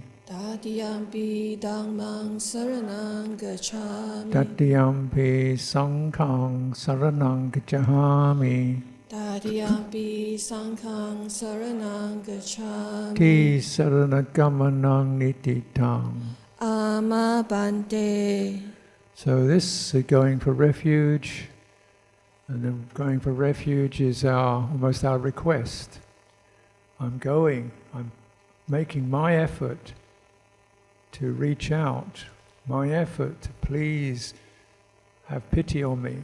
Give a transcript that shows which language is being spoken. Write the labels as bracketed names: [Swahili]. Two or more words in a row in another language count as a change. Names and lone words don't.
[Pali] Tatiyampi dhammāṃ saranang gacchāmi. Tatiyampi sanghāṃ saranang gacchāmi. Tatiyampi sanghāṃ saranang gacchāmi. Ti saranagamanang nititaṃ. Amma bhante. [English] So this going for refuge, and then going for refuge is almost our request. I'm making my effort to reach out, my effort to please have pity on me.